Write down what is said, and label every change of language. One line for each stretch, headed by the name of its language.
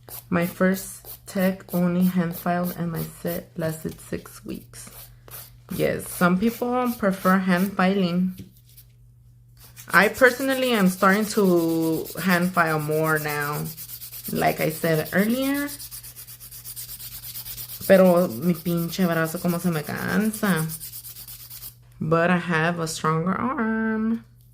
English: My first tech only hand filed and my set lasted 6 weeks. Yes, some people prefer hand filing. I personally am starting to hand file more now. Like I said earlier.
Spanish: Pero mi pinche brazo como se me cansa.
English: But I have a stronger arm.